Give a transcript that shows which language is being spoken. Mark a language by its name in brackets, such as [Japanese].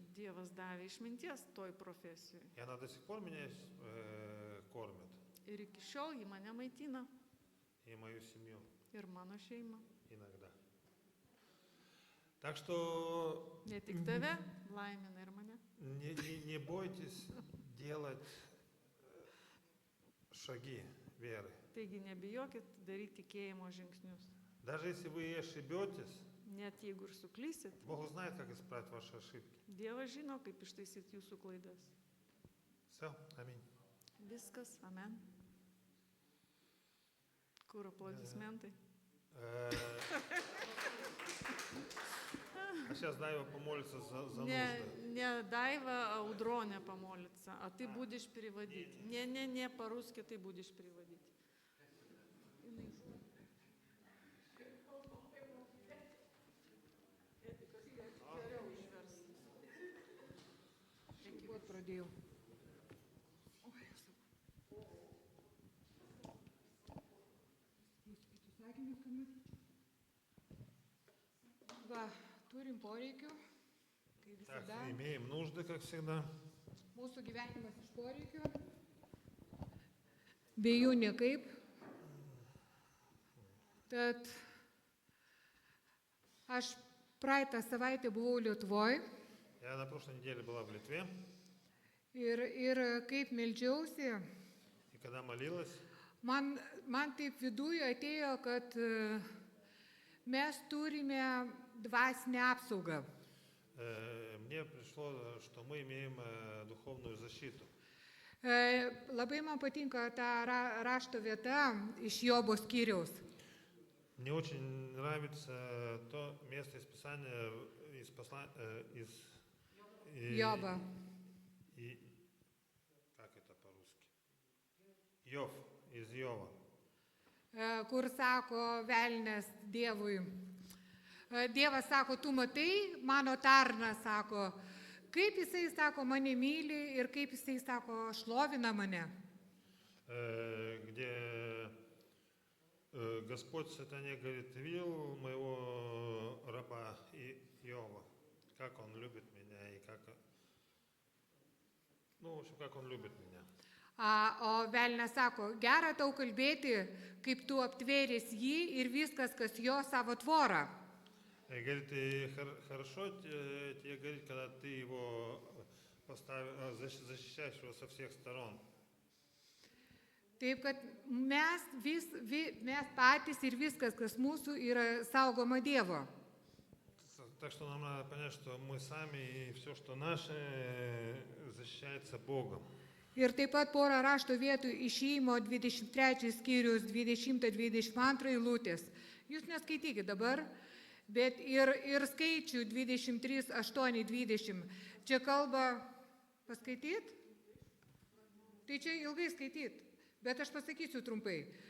[Lithuanian] Dievas davė išminties toj profesijoje. [Russian] И она до сих пор меня кормит. [Lithuanian] Ir iki šiol ji mane maitina. [Russian] И мою семью [Lithuanian] Ir mano šeima. [Russian] иногда. Так что [Lithuanian] Ne tik tave, laimina ir mane. [Russian] не бойтесь делать шаги веры. [Lithuanian] Taigi nebijokit daryti tikėjimo žingsnius. [Russian] Даже если вы ошибетесь, [Lithuanian] Net jeigu ir suklysit, [Russian] Бог знает, как исправить ваши ошибки. [Lithuanian] Dievas žino, kaip ištaisyti jūsų klaidas. [Russian] Все, аминь. [Lithuanian] Viskas, amen. Kur aplodismentai? [Russian] А сейчас Дайва помолится за [Lithuanian] Ne, [Russian] нужды. [Lithuanian] ne Daiva, Audronė pamolится, [Russian] a ты будешь переводить. Не, по-русски ты будешь переводить. [Lithuanian] Вот pradėjau. Va, turim poreikių, kaip [Russian] Так, [Lithuanian] visada. [Russian] имеем нужды, как всегда. [Lithuanian] Mūsų gyvenimas iš poreikių. Be jų niekaip. Tad aš praeitą savaitę buvau Lietuvoje [Russian] Я на прошлой неделе была в Литве, [Lithuanian] ir kaip meldžiausi, [Russian] и когда молилась, [Lithuanian] man taip viduje atėjo, kad mes turime dvasinę apsaugą. [Russian] мне пришло, что мы имеем духовную защиту. [Lithuanian] Labai man patinka ta rašto vieta iš Jobo skyriaus. [Russian] Мне очень нравится то место из Писания, из [Lithuanian] Joba. [Russian] как это по-русски? Йов, из Йова. [Lithuanian] Kur sako velnės Dievui. Dievas sako, tu matai, mano tarnas sako, kaip jisai sako, mane myli ir kaip jisai sako, šlovina mane. [Russian] Где Господь сатане говорит, ты видел моего раба Иова, как он любит меня и как, в общем, как он любит меня. [Lithuanian] O velnės sako, gera tau kalbėti, kaip tu aptvėrės jį ir viskas, kas jo savo tvorą. [Russian] И говорит, и хорошо тебе говорит, когда ты его защищаешь его со всех сторон. [Lithuanian] Taip, kad mes patys ir viskas, kas mūsų, yra saugoma Dievo. [Russian] Так что нам надо понять, что мы сами и все, что наше, защищается Богом. [Lithuanian] Ir taip pat porą rašto vietų Išėjimo 23 skyrius 20-22 eilutės. Jūs neskaitykite dabar, bet ir skaičių 23, 8, 20. Čia kalba, paskaityt? Tai čia ilgai skaityt, bet aš pasakysiu trumpai.